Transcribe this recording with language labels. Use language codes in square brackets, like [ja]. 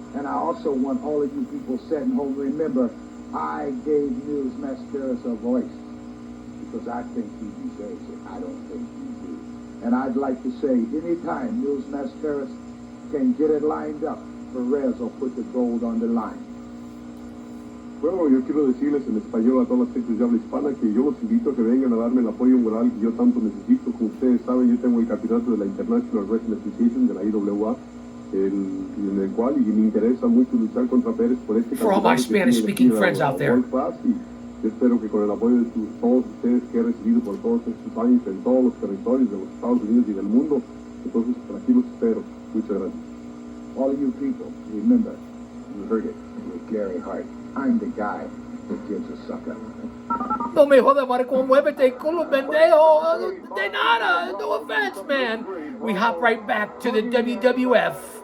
[en] And I also want all of you people sitting home to remember, I gave Mils Máscaras a voice because I think he deserves it. I don't think he do. And I'd like to say, anytime Mils Máscaras can get it lined up, Perez will put the gold on the line. [es] Bueno, yo quiero decirles en español a todas las gentes de habla hispana que yo los invito a que vengan a darme el apoyo moral que yo tanto necesito. Como ustedes saben, yo tengo el campeonato de la International Wrestling Association, de la IWA, en el cual y me interesa mucho luchar contra Pérez por este [en] For all my Spanish-speaking friends out there. [es] Y espero que con el apoyo de todos ustedes que he recibido por todos estos años en todos los territorios de los Estados Unidos y del mundo, entonces por aquí los espero. Muchas gracias. [en] All of you people, remember, you heard it with Gary Hart. I'm the guy. The kid's a sucker. [es] No me jodas, maricón, muévete, culo, pendejo. De nada, [en] no offense, man. We hop right back to the WWF.